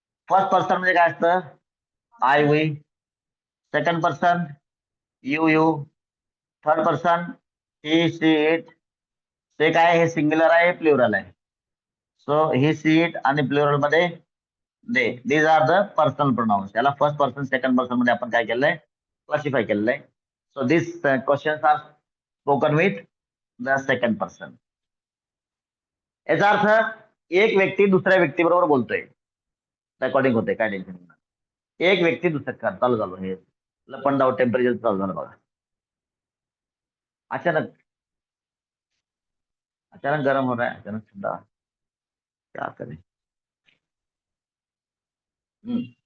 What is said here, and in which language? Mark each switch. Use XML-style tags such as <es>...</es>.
<en>first person</en> <mr>म्हणजे काय असतं,</mr> <en>I we. Second person you you. Third person he she it.</en> <mr>ते काय, हे सिंग्युलर आहे, प्लुरल आहे.</mr> <en>so he she it</en> <mr>आणि प्लुरल मध्ये</mr> <en>They. These are the personal pronouns.</en> <mr>याला फर्स्ट पर्सन सेकंड पर्सन मध्ये आपण काय केलंय, क्लासिफाय केलेलं आहे.</mr> <en>So this question are spoken with the second person.</en> <mr>याचा अर्थ एक व्यक्ती दुसऱ्या व्यक्तीबरोबर बोलतोय, रेकॉर्डिंग होते, काय टेन्शन नाही. एक व्यक्ती दुसऱ्या, चालू झालो, हे लपंडाव टेम्परेचर चालू झालं बघा.</mr> <hi>अचानक अचानक गरम हो रहा है, अचानक ठंडा, क्या करें.</hi>